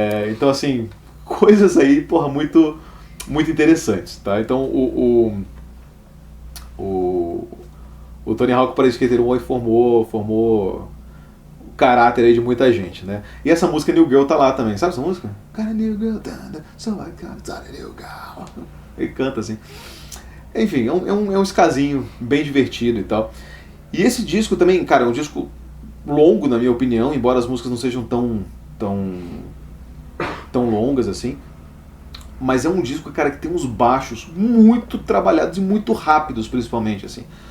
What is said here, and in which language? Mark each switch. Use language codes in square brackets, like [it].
[pt] Então, assim, coisas aí, porra, muito interessantes, tá? Então, o Tony Hawk Pro Skater 1 formou o caráter aí de muita gente, né? E essa música New Girl tá lá também, sabe essa música? [en] Got a new girl, so I got a new girl. [pt] Ele canta assim. Enfim, é um skazinho bem divertido e tal. E esse disco também, cara, é um disco longo, na minha opinião, embora as músicas não sejam tão longas assim. Mas é um disco, cara, que tem uns baixos muito trabalhados e muito rápidos, principalmente, assim.